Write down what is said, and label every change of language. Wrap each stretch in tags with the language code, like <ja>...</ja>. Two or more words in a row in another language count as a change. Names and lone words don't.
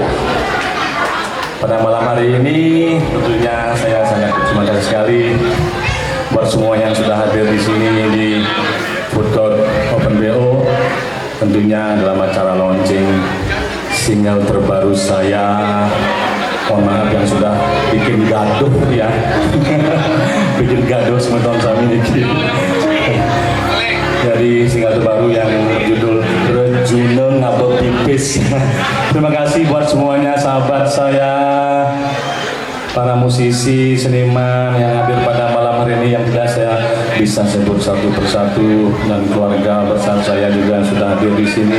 <id>Pada malam hari ini tentunya saya sangat berterima kasih sekali buat semua yang sudah hadir di sini di Food Court Open BO. Tentunya dalam acara</id> <en>launching single</en> <id>terbaru saya. Mohon maaf yang sudah bikin gaduh ya. Bikin gaduh</id> <ban>semeton sami</ban> <id>dikit. Dari single terbaru yang berjudul Rejune Ngabel Tipis. Terima kasih buat semuanya sahabat saya, para musisi, seniman yang hadir pada malam hari ini yang tidak saya bisa sebut satu persatu, dan keluarga besar saya juga sudah hadir di sini.</id>